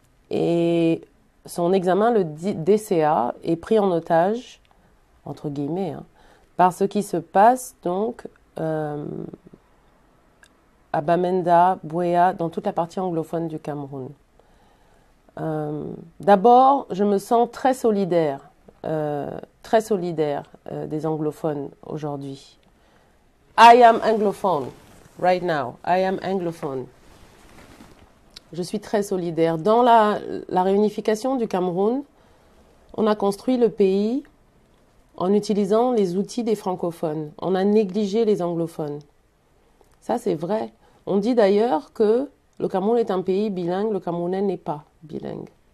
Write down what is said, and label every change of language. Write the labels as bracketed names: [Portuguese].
[French] Et son examen, le DCA, est pris en otage, entre guillemets, hein, par ce qui se passe donc à Bamenda, Buea, dans toute la partie anglophone du Cameroun. D'abord, je me sens très solidaire des anglophones aujourd'hui. [English] I am anglophone, right now. I am anglophone. [French] Je suis très solidaire. Dans la réunification du Cameroun, on a construit le pays en utilisant les outils des francophones. On a négligé les anglophones. Ça, c'est vrai. On dit d'ailleurs que le Cameroun est un pays bilingue, le Camerounais n'est pas bilingue.